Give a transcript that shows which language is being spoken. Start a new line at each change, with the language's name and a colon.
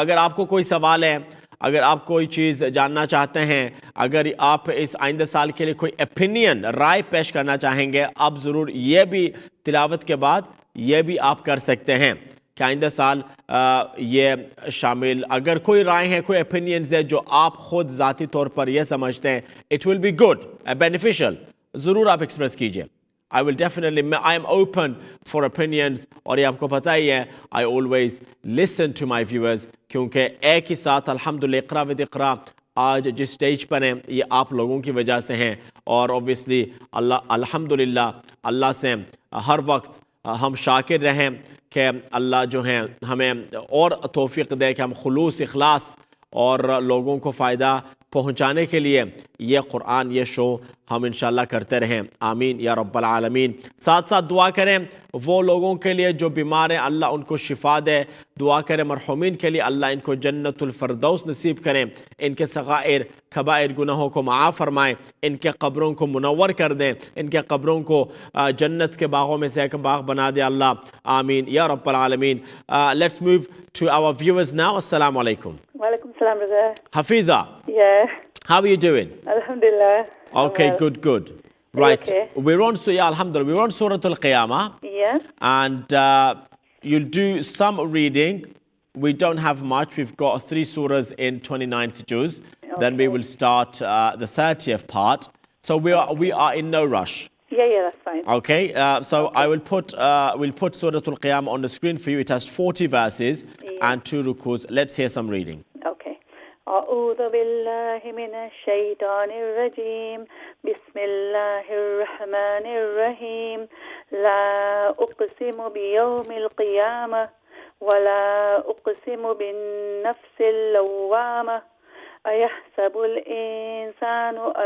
Urdu: اگر آپ کو کوئی سوال ہے، اگر آپ کوئی چیز جاننا چاہتے ہیں، اگر آپ اس آئندہ سال کے لیے کوئی اپینین، رائے پیش کرنا چاہیں گے، آپ ضرور یہ بھی تلاوت کے بعد یہ بھی آپ کر سکتے ہیں کہ آئندہ سال یہ شامل، اگر کوئی رائے ہے، کوئی اپینینز ہے جو آپ خود ذاتی طور پر یہ سمجھتے ہیں
English: it will be good,
Urdu: beneficial, ضرور آپ ایکسپریس کیجئے. I will definitely, I am open for opinions. اور یہ آپ کو پتہ ہی ہے
English: I always listen to my viewers،
Urdu: کیونکہ ایک ہی ساتھ الحمدللہ اقرا ود اقرا آج جس سٹیج پر ہیں یہ آپ لوگوں کی وجہ سے ہیں. اور obviously الحمدللہ اللہ سے ہر وقت ہم شاکر رہیں کہ اللہ جو ہیں ہمیں اور توفیق دے کہ ہم خلوص، اخلاص اور لوگوں کو فائدہ پہنچانے کے لیے یہ قرآن یہ شو ہم انشاءاللہ کرتے رہیں. آمین یا رب العالمین. ساتھ ساتھ دعا کریں وہ لوگوں کے لیے جو بیمار ہیں، اللہ ان کو شفا دے. دعا کریں مرحومین کے لیے، اللہ ان کو جنت الفردوس نصیب کریں، ان کے صغائر کبائر گناہوں کو معاف فرمائیں، ان کے قبروں کو منور کر دیں، ان کے قبروں کو جنت کے باغوں میں سے ایک باغ بنا دے اللہ. آمین یا رب العالمین.
English: Let's move to our viewers now. Assalamu alaikum. Walaikum salam, brother. Hafiza, Yeah. how are you doing? Alhamdulillah. Okay, Well. good. Right. okay? We're on, yeah, Alhamdulillah, we're on Surah Al-Qiyamah, Yeah. and you'll do some reading. We don't have much. We've got 3 surahs in 29th juz. Then we will start the 30th part. So we are in no rush. Yeah, that's fine. Okay, so I will we'll put Surah Al-Qiyamah on the screen for you. It has 40 verses and 2 rukus. Let's hear some reading. Okay.
Arabic: أعوذ بالله من الشيطان الرجيم بسم الله الرحمن الرحيم لا أقسم بيوم القيامة ولا أقسم بالنفس اللوامة أيحسب الإنسان